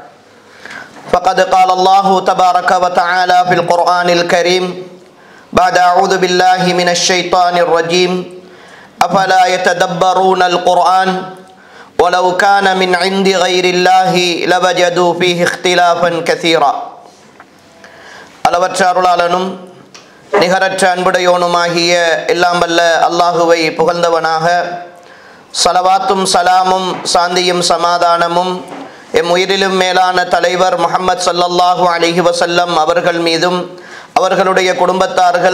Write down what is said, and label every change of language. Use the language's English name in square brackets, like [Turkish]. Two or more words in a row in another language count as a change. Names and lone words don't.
[Arabic] فقد قال الله تبارك وتعالى في القرآن الكريم بعد أعوذ بالله من الشيطان الرجيم أفلا يتدبرون القرآن ولو كان من عند غير الله لوجدوا فيه اختلافا كثيرا [Tamil] அளவற்ற அருளாளனும் நிகரற்ற அன்புடையோனுமாகிய எல்லாம் வல்ல அல்லாஹுவை புகழ்ந்தவனாக ஸலவாத்தும் சலாமும் சாந்தியும் சமாதானமும் எம் உயிரிலும் மேலான தலைவர் முஹம்மது [Arabic] صلى الله عليه وسلم [Tamil] அவர்கள் மீதும் அவர்களுடைய குடும்பத்தார்கள்